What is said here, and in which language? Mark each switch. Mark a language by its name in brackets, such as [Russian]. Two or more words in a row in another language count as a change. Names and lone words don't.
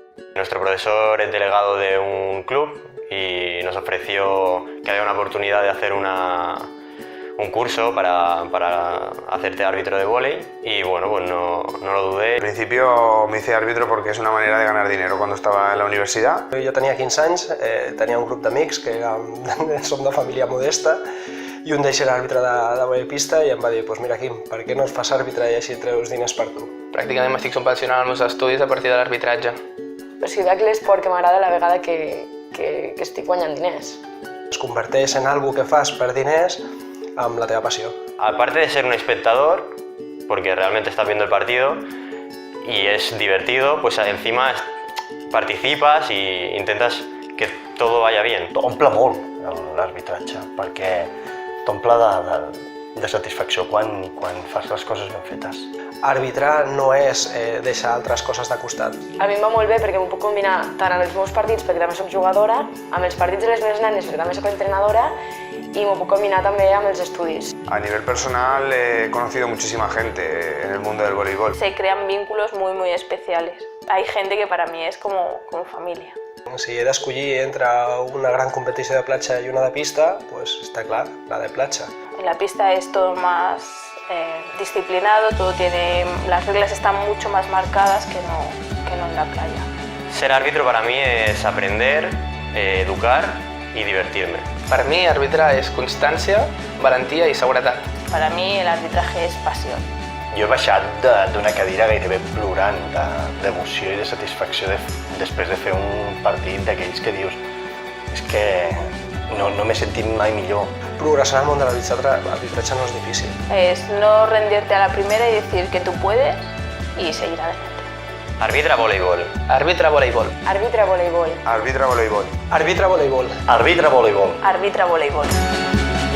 [Spanish] Nuestro profesor es delegado de un club y nos ofreció que había una oportunidad de hacer un curso para hacerte árbitro de vóley y bueno, pues no lo dudé. Al principio me hice árbitro porque es una manera de ganar dinero cuando [Catalan] estava en la universitat. Jo tenia 15 anys, tenia un grup d'amics que som de família modesta i un d'ells era àrbitre de vòlei pista i em va dir pues mira Quim, per què no et fas àrbitre i així treus diners per tu? Pràcticament m'estic subvencionant els meus estudis a partir de l'arbitratge. Però si veig l'esport que m'agrada la vegada que estic guanyant diners. Es converteix en algo que fas per diners amb la teva passió. [Spanish] Aparte de ser un espectador, porque realmente estás viendo el partido y es divertido, pues encima participas y intentas que todo vaya bien. [Catalan] Omple molt l'arbitratge, perquè t'omple de satisfacció quan fas les coses ben fetes. Arbitrar no és deixar altres coses de costat. A mi em va molt bé perquè m'ho puc combinar tant amb els meus partits, perquè també soc jugadora, amb els partits de les meves nenes, perquè també soc entrenadora, y m'ho puc combinar també amb els estudis. [Spanish] A nivel personal he conocido muchísima gente en el mundo del voleibol. Se crean vínculos muy especiales. Hay gente que para mí es como familia. [Catalan] Si he d'escollir entre una gran competició de platja i una de pista, pues està clar, la de platja. [Spanish] En la pista es todo más disciplinado, las reglas están mucho más marcadas que no en la playa. Ser árbitro para mí es aprender, educar y divertirme. [Catalan] Per mi, arbitrar és constància, valentia i seguretat. [Spanish] Para mí el arbitraje es pasión. [Catalan] Jo he baixat d'una cadira gairebé plorant d'emoció i de satisfacció després de fer un partit d'aquells que dius és que no m'he sentit mai millor. Progressar en el món de l'arbitratge no és difícil. [Spanish] Es no rendirte a la primera y decir que tú puedes y seguir adelante. Arbitra voleibol. Arbitra voleibol. Arbitra voleibol. Arbitra voleibol. Arbitra voleibol. Arbitra voleibol. Arbitra voleibol.